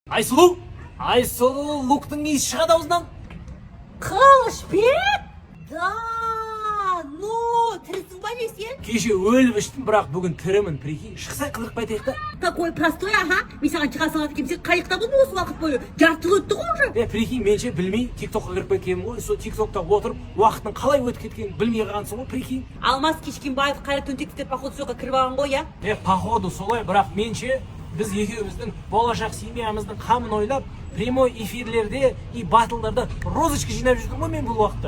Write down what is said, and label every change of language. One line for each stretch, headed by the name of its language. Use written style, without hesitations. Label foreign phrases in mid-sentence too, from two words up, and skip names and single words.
Kazakh: Айсұлу! Айсұлу, Луктың иісі шығады аузынан. Қылышбек?
Russian: Да, ну,
Kazakh: тірісің ба не сен? Кеше өліп іштім, бірақ бүгін тірімін, прикинь. Шықса қыдырып қайтайық та.
Russian: Такой простой, ага.
Kazakh: Мен саған шыға салады екенмін, сен қайықта болдың осы уақыт бойы. Жарты жыл өтті ғой уже. Прикинь, менше білмей тиктокқа кіріп кеткенмін ғой. Сол тиктокта отырып, уақыттың қалай өтіп кеткенін білмей қалғансың ғой, прикинь. Алмас Кешкенбаев Қайрат Төнтековтер походу соқа кіріп алған ғой, я? Походу солай, бірақ менше біз екеуміздің болашақ семьямыздың қамын ойлап, прямой эфирлерде и батылдарда розочка жинап жүрдім ғой мен бұл уақытта.